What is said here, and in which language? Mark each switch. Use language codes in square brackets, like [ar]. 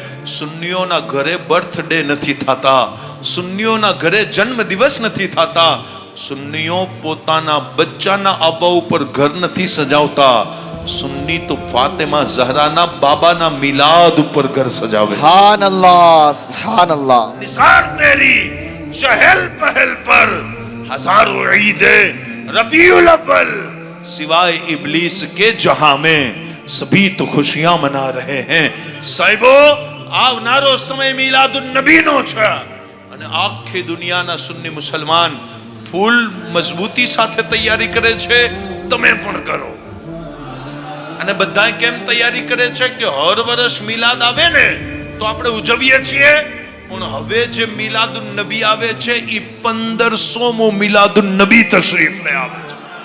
[gu] સુન્નીઓના ઘરે બર્થડે નથી થતા, સુન્નીઓના ઘરે જન્મ દિવસ નથી થતા, સુન્નીઓ પોતાના બચ્ચાના આબા ઉપર ઘર નથી સજાવતા. સુન્ની તો ફાતિમા ઝહરાના બાબાના મિલાદ ઉપર ઘર સજાવે. સુબહાનલ્લાહ, સુબહાનલ્લાહ. [hi] निसार तेरी चहल पहल पर हजारों ईदे रबीउल अव्वल सिवाय इब्लीस के जहां में सभी तो खुशियां मना रहे हैं. [gu] साहिबो આવનારો સમય મિલાદુન નબીનો છે. અને આખી દુનિયાના સુન્ની મુસલમાન ફૂલ મજબૂતી સાથે તૈયારી કરે છે. તમે પણ કરો. અને બધા કેમ તૈયારી કરે છે કે હર વર્ષ મિલાદ આવે ને તો આપણે ઉજવીએ છીએ, પણ હવે જે મિલાદુન નબી આવે છે એ 1500મો મિલાદુન નબી તશરીફ લઈ આવે છે.